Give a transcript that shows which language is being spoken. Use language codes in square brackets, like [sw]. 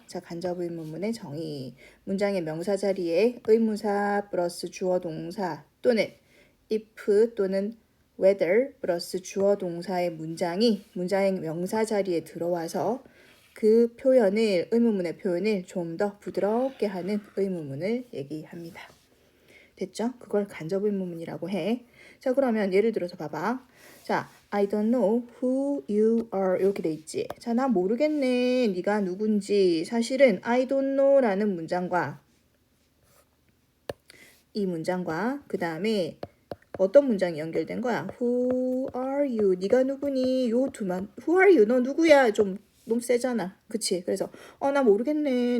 [ko] 자, 간접 의문문의 정의. 문장의 명사 자리에 의문사 플러스 주어 동사 또는 if 또는 whether 플러스 주어 동사의 문장이 문장의 명사 자리에 들어와서 그 표현을, 의문문의 표현을 좀 더 부드럽게 하는 의문문을 얘기합니다. 됐죠? 그걸 간접 의문문이라고 해. 자, 그러면 예를 들어서 봐봐. [en] 자, I don't know who you are [ko] 이렇게 돼 있지. 자, 나 모르겠네. 네가 누군지. 사실은 [en] I don't know [ko] 라는 문장과 이 문장과 그 다음에 어떤 문장이 연결된 거야? [en] Who are you? [ko] 네가 누구니? 요 두만. [en] Who are you? [ko] 너 누구야? 좀 너무 세잖아. 그치? 그래서 나 모르겠네.